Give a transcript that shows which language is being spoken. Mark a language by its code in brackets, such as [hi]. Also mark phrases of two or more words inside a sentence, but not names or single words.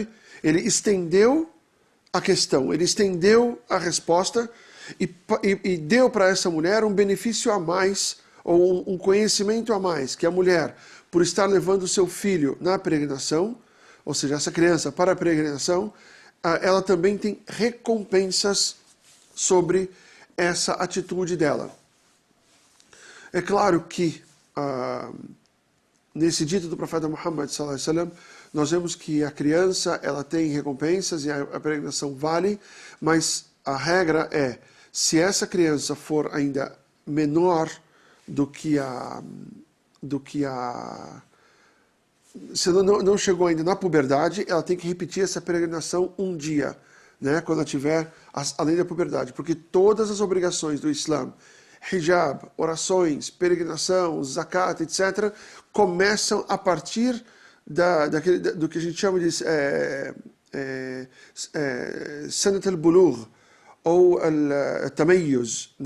[pt] Ele estendeu a questão, ele estendeu a resposta e deu para essa mulher um benefício a mais, ou um conhecimento a mais, que a mulher, por estar levando o seu filho na peregrinação, ou seja, essa criança para a peregrinação, ela também tem recompensas sobre essa atitude dela. É claro que nesse dito do profeta Muhammad [ar] صلى الله عليه وسلم, [pt] nós vemos que a criança ela tem recompensas e a peregrinação vale, mas a regra é, se essa criança for ainda menor se não chegou ainda na puberdade, ela tem que repetir essa peregrinação um dia, né, quando ela estiver além da puberdade, porque todas as obrigações do Islã, hijab, orações, peregrinação, zakat, etc., começam a partir do que a gente chama de [ar] سنة البلوغ, [pt] ou al-tamayyuz, né?